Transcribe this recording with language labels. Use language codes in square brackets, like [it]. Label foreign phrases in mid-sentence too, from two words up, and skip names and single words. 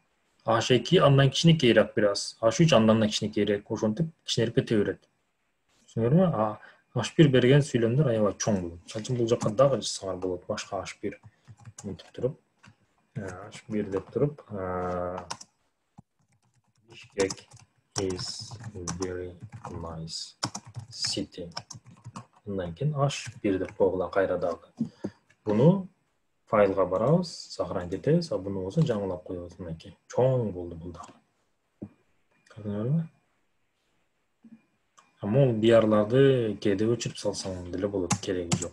[ky] H2 андан кичинекейирээк бир аз, H3 андан да кичинекейирээк, ошентип кичинерип кете берет. Түшүнүңөрбү? H1 берген сүйлөмдөр аябай чоң болот. Мисалы бул жака дагы жазсаңар болот, башка H1 мынтип туруп, H1 деп туруп, [en] Bishkek is very nice city. [ky] Андан кийин H1 деп койгула кайра дагы. Буну файлга барабыз, сохранить этебиз, а буну болсо жаңылап коебуз мынакей. Чоң болду бул дагы. Көрдүңөрбү? Амол биарларды кээде өчүрүп салсаң деле болот, кереги жок.